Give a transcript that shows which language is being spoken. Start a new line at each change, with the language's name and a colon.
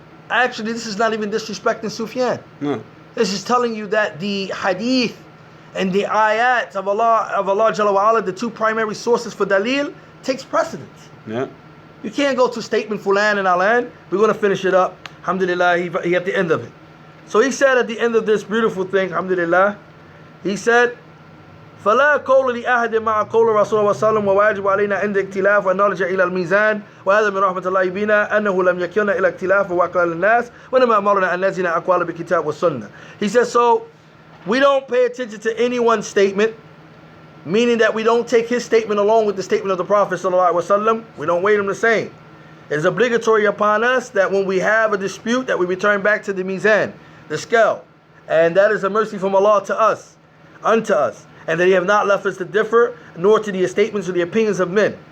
English: Actually, this is not even disrespecting Sufyan. No. This is telling you that the hadith and the ayat of Allah Jalla wa Ala, the two primary sources for dalil, takes precedence. Yeah. You can't go to statement Fulan and Alan. We're going to finish it up. Alhamdulillah, he at the end of it. So he said at the end of this beautiful thing, alhamdulillah, he said,
Arabic: فلا قول لأحد مع قول رسول الله صلى الله عليه وسلم وواجب علينا عند اختلاف أن نرجع إلى الميزان وهذا من رحمة الله بنا أنه لم يكن إلى اختلاف وأقوال الناس وإنما أمرنا أن نزن أقوال بالكتاب والسنة.
English: He says, so we don't pay attention to anyone's statement, meaning that we don't take his statement along with the statement of the Prophet sallallahu alaihi wasallam. We don't weigh them the same. It is obligatory upon us that when we have a dispute that we return back to the mizan, the scale, and that is a mercy from Allah to us, unto us, and that He have not left us to differ, nor to the statements or the opinions of men.